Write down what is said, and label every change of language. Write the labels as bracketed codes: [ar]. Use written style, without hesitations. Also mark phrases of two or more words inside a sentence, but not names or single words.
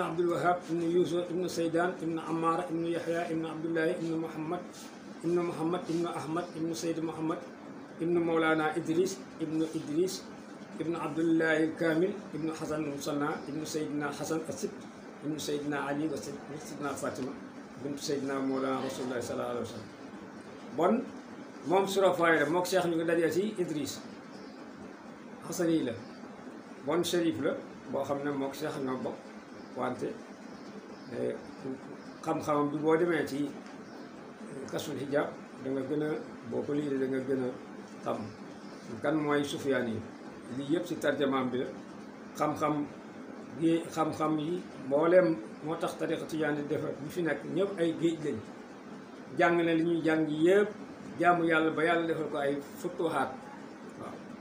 [ar] عبد الوهاب ابن يوسف ابن سيدان ابن عمار ابن يحيى ابن عبد الله ابن محمد ابن أحمد ابن سيد محمد ابن مولانا إدريس ابن عبد الله الكامل ابن حسن المصنع ابن سيدنا حسن السبت ابن سيدنا علي وسيدنا فاطمة بنت سيدنا مولانا رسول الله صلى الله عليه وسلم [wo] bon moom surafaay la mook Cheikh ñu ngi dajee ci Idriss Hasan yi la bon Chérif la boo xam ne mook Cheikh ñoo bokk wante xam-xamam bi boo demee ci Kashful Hijab da nga gën a boo ko lii da nga gën a xam kan mooy Sufyaan yi lii yëpp ci tarjamaam bi la xam-xam yi mbooleem moo tax tariqa tijaan di defar ñu fi nekk ñëpp ay géej lañ jàng na li ñuy jàng yëpp jaamu yàlla ba yàlla defal ko ay futuhaat waaw